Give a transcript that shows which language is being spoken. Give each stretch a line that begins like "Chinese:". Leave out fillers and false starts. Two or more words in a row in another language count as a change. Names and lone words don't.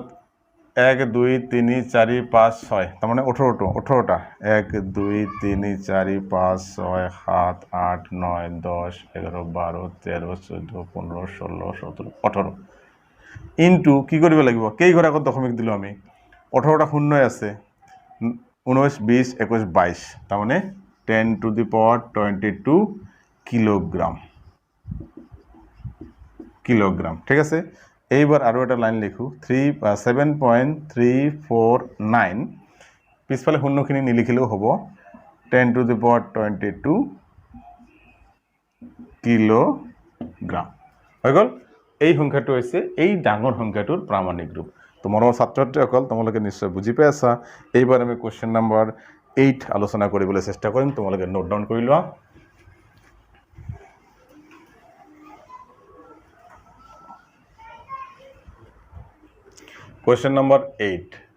Assamese: 1 2 3 4 5 6
Bangla: তার মানে
Assamese: 18টা 1 2 3 4 5 6 7 8 9 10 11 12 13 14 15 16 17 18 ইনটু কি কৰিব লাগিব কেই ঘৰ আগত দশমিক দিলো আমি 18টা শূন্য আছে 19 20 21 22
Bangla: তার মানে
Assamese: 10
English: to the power
Assamese: 22 কিলোগ্রাম ঠিক আছে এইবাৰ আৰু এটা লাইন লিখো 7.349 পিছফালে শূন্যখিনি নিলিখিলেও হ'ব 10
English: to the power
Assamese: 22 কিলোগ্ৰাম হৈ গ'ল এই সংখ্যাটো হৈছে এই ডাঙৰ সংখ্যাটোৰ প্ৰামাণিক ৰূপ তোমাৰ ছাত্ৰ-ছাত্ৰীসকল তোমালোকে নিশ্চয় বুজি পাই আছা এইবাৰ আমি
English: question number
Assamese: 8 আলোচনা কৰিবলৈ চেষ্টা কৰিম তোমালোকে
English: note down
Assamese: কৰি লোৱা
English: Question number 8.